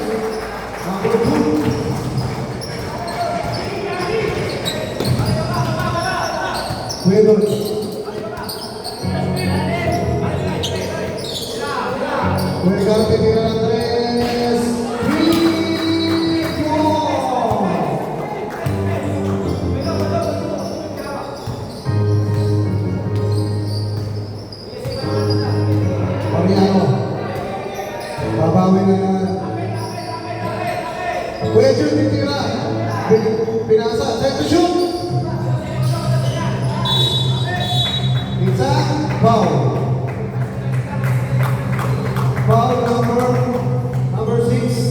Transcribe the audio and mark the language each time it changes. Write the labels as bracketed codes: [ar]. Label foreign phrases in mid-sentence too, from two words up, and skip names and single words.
[en] Number 2. Weber. [es] Juega que tira la 3. 3-4. Mariano. [tl] Babawi na yan. Kuya Jun, titira. Pinasa. [en] Set to shoot. [tl] Isa. Foul. [en] Foul number 6.